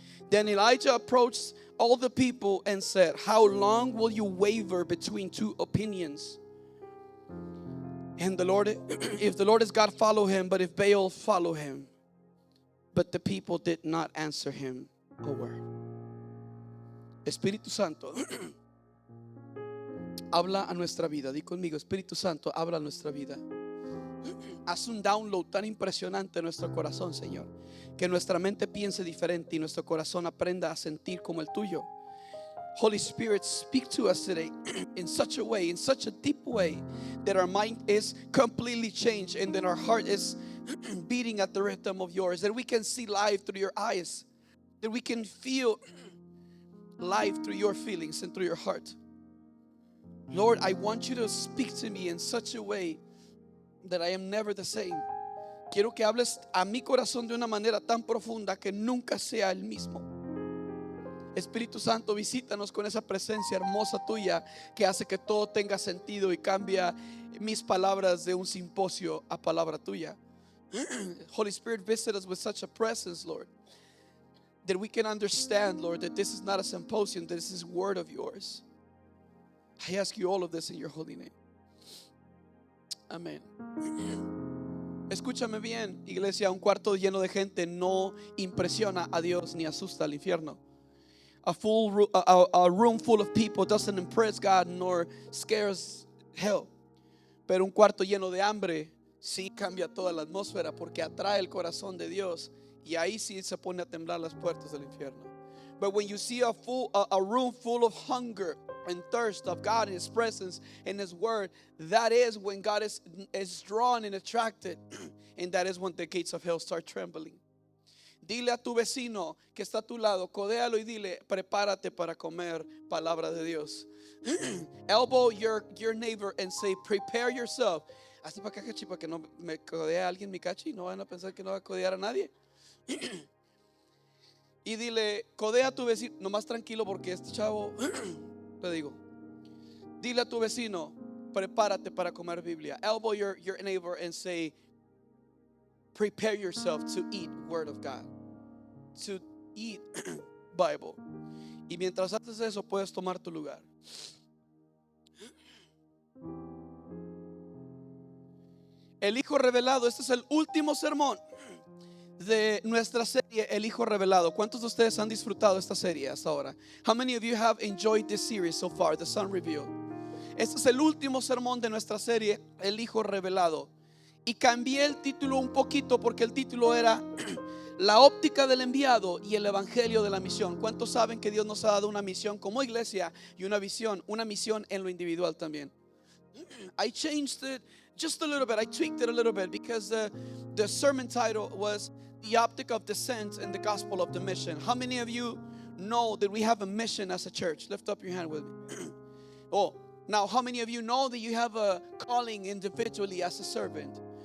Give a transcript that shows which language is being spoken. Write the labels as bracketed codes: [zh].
[en] Then Elijah approached all the people and said, how long will you waver between two opinions? And the Lord, if the Lord is God, follow him, but if Baal, follow him. But the people did not answer him a word. [es] Espíritu Santo, habla a nuestra vida. Di conmigo, Espíritu Santo, habla a nuestra vida. Haz un download tan impresionante en nuestro corazón, Señor, que nuestra mente piense diferente y nuestro corazón aprenda a sentir como el tuyo. [en] Holy Spirit, speak to us today in such a way, in such a deep way, that our mind is completely changed and that our heart is beating at the rhythm of yours, that we can see life through your eyes, that we can feel life through your feelings and through your heart. Lord, I want you to speak to me in such a way that I am never the same. [es] Quiero que hables a mi corazón de una manera tan profunda que nunca sea el mismo. Espíritu Santo, visítanos con esa presencia hermosa tuya que hace que todo tenga sentido y cambia mis palabras de un simposio a palabra tuya. [en] Holy Spirit, visit us with such a presence, Lord, that we can understand, Lord, that this is not a symposium, that this is word of yours. I ask you all of this in your holy name. [es] Amén. Escúchame bien, iglesia, un cuarto lleno de gente no impresiona a Dios ni asusta al infierno. [en] A room full of people doesn't impress God nor scares hell. [es] Pero un cuarto lleno de hambre sí cambia toda la atmósfera, porque atrae el corazón de Dios, y ahí sí se pone a temblar las puertas del infierno. [en] But when you see a room full of hunger and thirst of God and His presence and His word, that is when God is drawn and attracted, and that is when the gates of hell start trembling. [es] Dile a tu vecino que está a tu lado, codéalo y dile, prepárate para comer palabra de Dios. [en] Elbow your neighbor and say, prepare yourself. [es] Hazte para acá, cachi, para que no me codea alguien mi cachi, no van a pensar que no va a codear a nadie. Y dile, codea a tu vecino, nomás tranquilo, porque este chavo, te digo, Dile a tu vecino, prepárate para comer Biblia. [en] Elbow your neighbor and say, prepare yourself to eat Word of God, to eat Bible. [es] Y mientras haces eso, puedes tomar tu lugar. El Hijo Revelado. Este es el último sermón de nuestra serie El Hijo Revelado. ¿Cuántos de ustedes han disfrutado esta serie hasta ahora? [en] How many of you have enjoyed this series so far, The Son Revealed? [es] Este es el último sermón de nuestra serie El Hijo Revelado. Y cambié el título un poquito porque el título era La óptica del enviado y el evangelio de la misión. ¿Cuántos saben que Dios nos ha dado una misión como iglesia y una misión en lo individual también? [en] I changed it just a little bit. I tweaked it a little bit because the sermon title was The Optic of Descent and the Gospel of the Mission. How many of you know that we have a mission as a church? Lift up your hand with me. Now how many of you know that you have a calling individually as a servant?